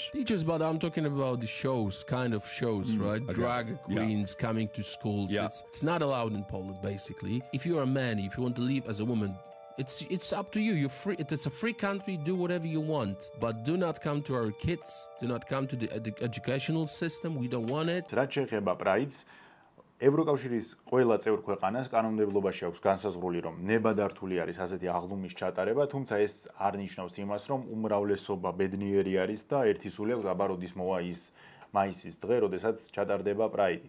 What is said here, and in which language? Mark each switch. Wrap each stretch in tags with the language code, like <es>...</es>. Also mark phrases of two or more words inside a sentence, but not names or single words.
<en>but I'm talking about the shows, kind of shows, right? Okay. Drag queens coming to schools. Yeah. It's not allowed in Poland, basically. If you're a man, if you want to live as a woman, it's up to you. You're free. It's a free country. Do whatever you want, but do not come to our kids. Do not come to the educational system. We don't want it.</en> <ka>რაც შეეხება პრაიდს, ევროკავშირის ყველა წევრ ქვეყანას კანონმდებლობაში აქვს განსაზღვრული, რომ ნებადართული არის ასეთი აღლუმის ჩატარება, თუმცა ეს არ ნიშნავს იმას, რომ უმრავლესობა ბედნიერი არის და ერთი სული აქვს, აბა როდის მოვა ის მაისის დღე, როდესაც ჩატარდება პრაიდი.</ka>